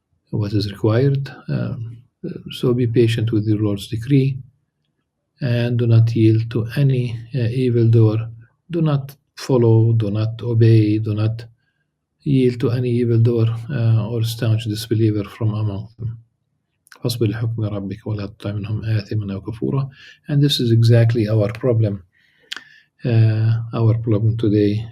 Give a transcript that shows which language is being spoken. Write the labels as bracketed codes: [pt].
[en] What is required? So be patient with your Lord's decree and do not yield to any evildoer. Do not follow, do not obey, do not yield to any evildoer or staunch disbeliever from among them. [ar] فاصبر لحكم ربك ولا تطع منهم آثما أو كفورا. [en] And this is exactly our problem. Our problem today.